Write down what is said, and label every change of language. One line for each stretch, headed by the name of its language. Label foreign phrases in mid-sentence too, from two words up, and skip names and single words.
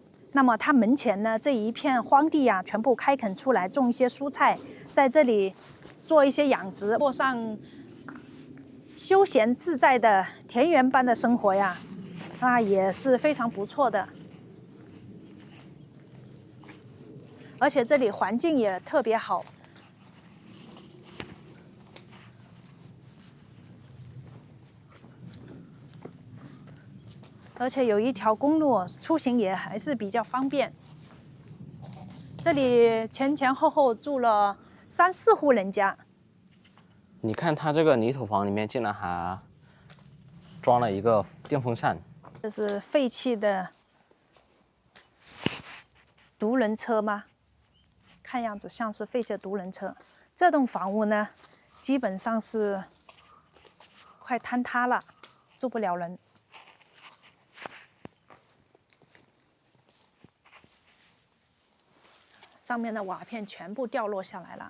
Chinese: 那麼它門前呢，這一片荒地啊，全部開墾出來，種一些蔬菜，在這裡做一些養殖，過上休閒自在的田園般的生活呀，那也是非常不錯的。而且這裡環境也特別好，而且有一條公路，出行也還是比較方便。這裡前前後後住了3、4戶人家。你看它這個泥土房裡面竟然還裝了一個電風扇，這是廢棄的獨輪車嗎？看樣子像是廢棄的獨輪車。這棟房屋呢，基本上是快坍塌了，住不了人。上面的瓦片全部掉落下来了。